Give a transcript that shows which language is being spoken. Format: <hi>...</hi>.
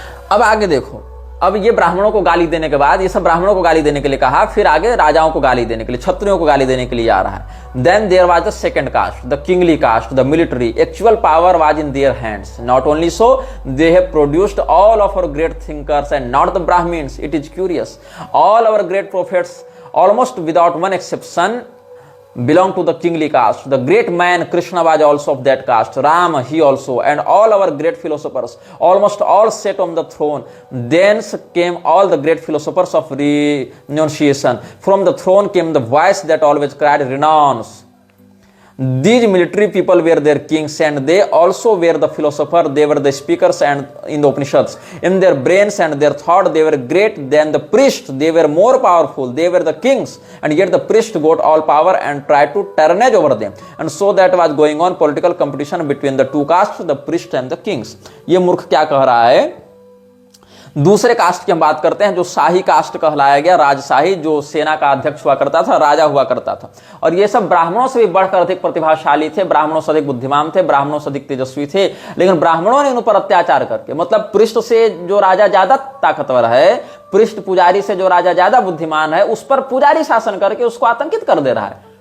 <hi>अब आगे देखो, अब ये ब्राह्मणों को गाली देने के बाद, ये सब ब्राह्मणों को गाली देने के लिए कहा, फिर आगे राजाओं को गाली देने के लिए, क्षत्रियों को गाली देने के लिए आ रहा है।</hi> <en>Then there was the second caste, the kingly caste, the military, actual power was in their hands. Not only so, they have produced all of our great thinkers and not the Brahmins. It is curious, all our great prophets almost without one exception belong to the kingly caste. The great man Krishna was also of that caste, Ram he also, and all our great philosophers almost all sat on the throne. Thence came all the great philosophers of renunciation. From the throne came the voice that always cried renounce. These military people were their kings, and they also were the philosophers. They were the speakers and in the Upanishads. In their brains and their thought, they were great than the priests. They were more powerful. They were the kings, and yet the priest got all power and tried to tyrannage over them. And so that was going on political competition between the two castes, the priests and the kings.</en> <hi>ये मूर्ख क्या कह रहा है? दूसरे cast की हम बात करते हैं, जो शाही कास्ट कहलाया गया, राजशाही, जो सेना का अध्यक्ष हुआ करता था, राजा हुआ करता था। और ये सब ब्राह्मणों से भी बढ़कर अधिक प्रतिभाशाली थे, ब्राह्मणों से अधिक बुद्धिमान थे, ब्राह्मणों से अधिक तेजस्वी थे। लेकिन ब्राह्मणों ने उन पर अत्याचार करके, मतलब पृष्ठ से जो राजा ज्यादा ताकतवर है, पृष्ठ पुजारी से जो राजा ज्यादा बुद्धिमान है, उस पर पुजारी शासन करके उसको आतंकित कर दे रहा है।</hi>